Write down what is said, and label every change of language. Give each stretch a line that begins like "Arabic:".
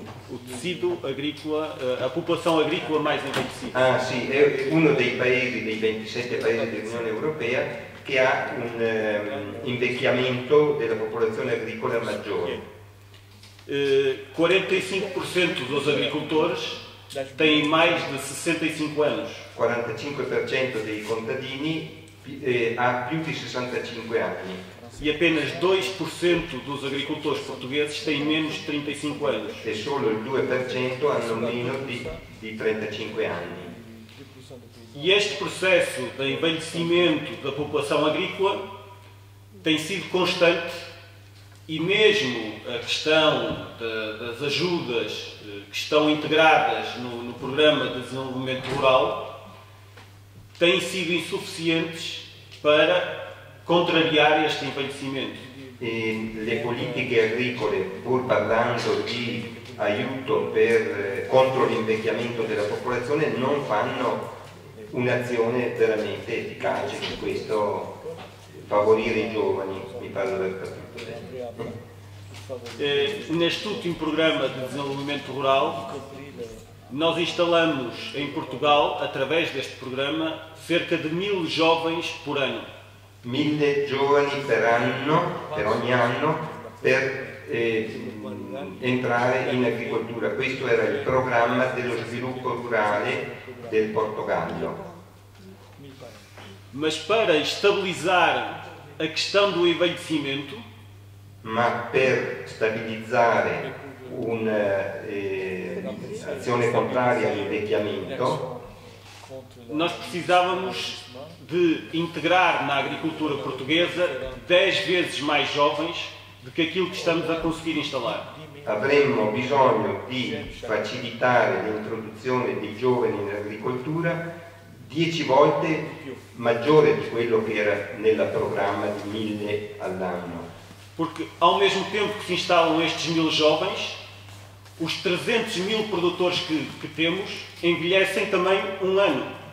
Portuguese: O tecido agrícola, a popolação agrícola mais envelhecida.
Italian: Ah sì, è uno dei 27 paesi dell'Unione Europea che ha un invecchiamento della popolazione agricola maggiore.
Portuguese: 45% dos agricoltores têm mais de 65 anos.
Italian: 45% dei contadini ha più di 65 anni.
Portuguese: E apenas 2% dos agricultores portugueses têm menos de 35 anos.
Italian: E solo il 2% hanno meno di 35 anni.
Portuguese: E este processo de envelhecimento da população agrícola tem sido constante e mesmo a questão das ajudas que estão integradas no Programa de Desenvolvimento Rural têm sido insuficientes para contrariare este envelhecimento.
Italian: Le politiche agricole, pur parlando di aiuto contro l'invecchiamento della popolazione, non fanno un'azione veramente efficace su questo, favorire i giovani, mi pare di aver capito.
Portuguese: Neste último programa de desenvolvimento rural, nós instalamos em Portugal, através deste programa, cerca de 1000 jovens por ano.
Italian: 1000 giovani per ogni anno, per entrare in agricoltura. Questo era il programma dello sviluppo rurale del Portogallo.
Portuguese: Mas para estabilizar a questão do envelhecimento,
Italian: ma per stabilizzare un'azione contraria all'invecchiamento,
Portuguese: nós precisávamos de integrar na agricultura portuguesa 10 vezes mais jovens do que aquilo que estamos a conseguir instalar.
Italian: Avremmo bisogno di facilitare l'introduzione dei giovani in agricoltura 10 volte maggiore di quello che era nel programma di 1000 all'anno.
Portuguese: Porque ao mesmo tempo que se instalam estes 1000 jovens, os 300.000 produtores que temos envelhecem também um ano.